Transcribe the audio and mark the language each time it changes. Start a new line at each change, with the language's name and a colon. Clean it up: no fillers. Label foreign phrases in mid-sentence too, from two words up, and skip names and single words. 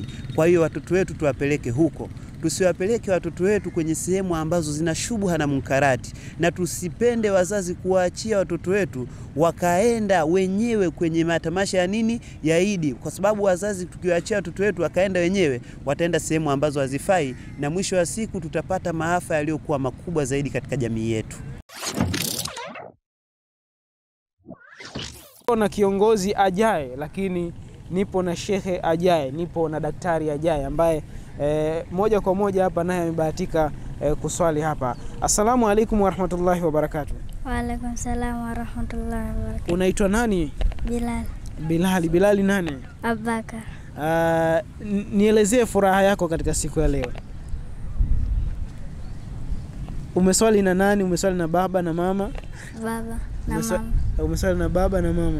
Swahili: Kwa hiyo watoto wetu tuwapeleke huko. Tusiwapeleke watoto wetu kwenye sehemu ambazo zina shubha na munkarati, na tusipende wazazi kuwaachia watoto wetu wakaenda wenyewe kwenye matamasha ya nini ya Idi, kwa sababu wazazi tukiwaachia watoto wetu wakaenda wenyewe, wataenda sehemu ambazo hazifai, na mwisho wa siku tutapata maafa yaliyokuwa makubwa zaidi katika jamii yetu. Na kiongozi ajaye, lakini nipo na shekhe ajaye, nipo na daktari ajaye ambaye moja kwa moja hapa naye amebahatika kuswali hapa.
Arabic: السلام عليكم ورحمة الله وبركاته. وعليكم السلام ورحمة الله وبركاته.
Swahili: Unaitwa nani? Bilal. Bilal nani? Abubakar. Nielezee furaha yako katika siku ya leo. Umeswali na nani? Umeswali na baba na mama? Baba na mama. Umeswali na baba na mama?